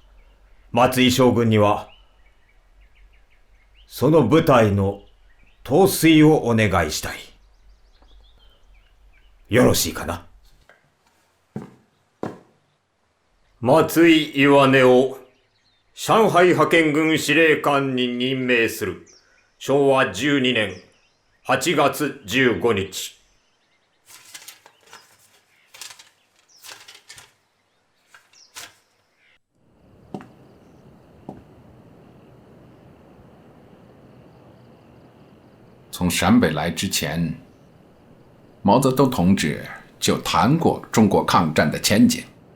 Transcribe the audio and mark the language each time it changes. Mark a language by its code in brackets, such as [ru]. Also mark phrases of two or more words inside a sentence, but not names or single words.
[ja] 松井将軍にはその部隊の統帥をお願いしたい。よろしいかな。松井岩根を上海派遣軍司令官に任命する。昭和12年8月15日。 [zh] 从陕北来之前，毛泽东同志就谈过中国抗战的前景。